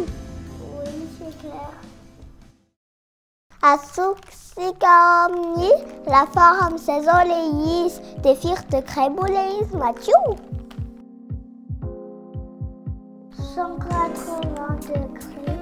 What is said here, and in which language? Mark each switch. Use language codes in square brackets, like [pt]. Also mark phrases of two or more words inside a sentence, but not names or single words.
[fr] Oui, c'est clair. [mg] Asoksika amin'ny lafaoro amin'ny saison le izy dia firy crème le izy Mathieu? [fr] 180 degrés.